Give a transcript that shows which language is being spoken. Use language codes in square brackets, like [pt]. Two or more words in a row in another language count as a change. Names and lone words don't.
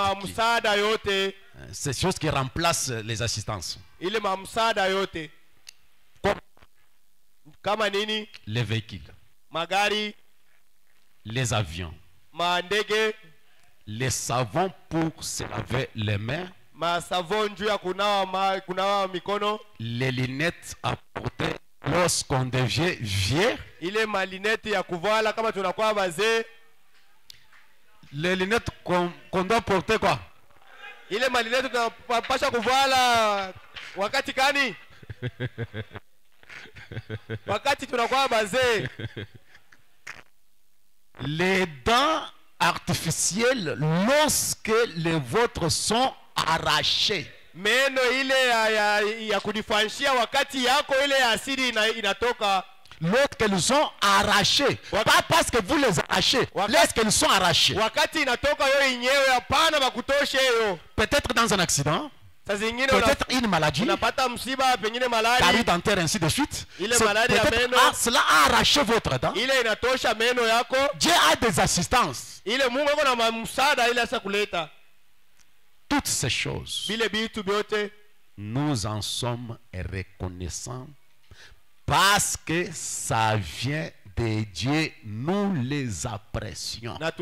[fr] Ces choses qui remplacent les assistances. Les véhicules. les avions, [sw] mandege, [fr] les savons pour se laver les mains, [sw] masavon juu ya kunawa mikono, [fr] les lunettes à porter lorsqu'on devient vieux, [sw] ile malineti ya kuvala kama tunakuwa bazee, [fr] les lunettes qu'on doit porter quoi, [sw] ile malineti tunapasha kuvala wakati gani? Wakati tunakuwa bazee. [fr] Les dents artificielles lorsque les vôtres sont arrachées. [sw] Meno ile ya kudifanshia wakati yako ile asili inatoka. [fr] Lorsqu'elles sont arrachées, pas parce que vous les arrachez, lorsqu'elles sont arrachées. [sw] Wakati inatoka yo yenyewe hapana bakutoshe yo. [fr] Peut-être dans un accident, peut-être une maladie, carie dentaire, ainsi de suite. Cela a arraché votre dent. Dieu a des assistances. Toutes ces choses, nous en sommes reconnaissants parce que ça vient de Dieu, nous les apprécions.